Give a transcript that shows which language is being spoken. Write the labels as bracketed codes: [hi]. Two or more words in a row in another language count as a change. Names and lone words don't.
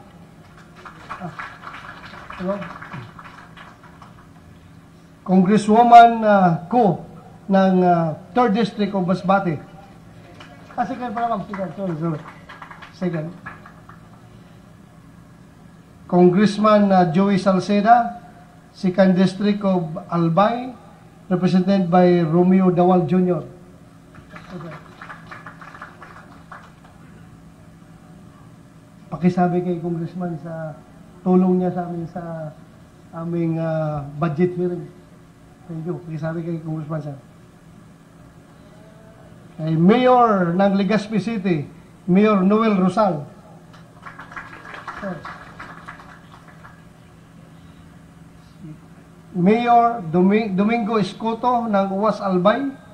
[tl] Congresswoman Cu ng 3rd District of Masbate. [en] Second pala ma'am. Sorry. Second. Congressman Joey Salceda, 2nd District of Albay, represented by Romeo Dawal Jr. Okay. [tl] Pakisabi kay Congressman sa tulong niya sa amin sa aming budget hearing. [en] Thank you. [tl] Pakisabi kay Congressman sir. Kay Mayor ng Legazpi City, Mayor Noel Rosal. Sir. Mayor Domingo Escoto ng Uwas Albay.